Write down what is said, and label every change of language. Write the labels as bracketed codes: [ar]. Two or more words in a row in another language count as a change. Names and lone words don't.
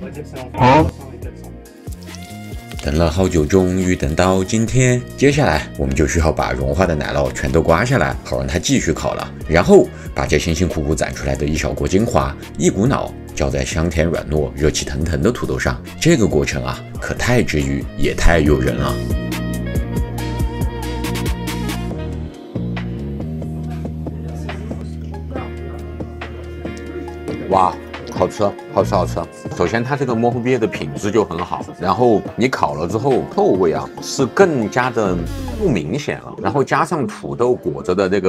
[zh] 等了好久，終於等到今天。接下來我們就需要把融化的奶酪全都刮下來，好讓它繼續烤了。然後把這辛辛苦苦攢出來的一小鍋精華，一股腦澆在香甜軟糯、熱氣騰騰的土豆上。這個過程啊，可太治癒，也太誘人了。哇，好吃！ 好吃好吃。首先它这个模糊鳖的品质就很好，然后你烤了之后臭味啊是更加的不明显了，然后加上土豆裹着的这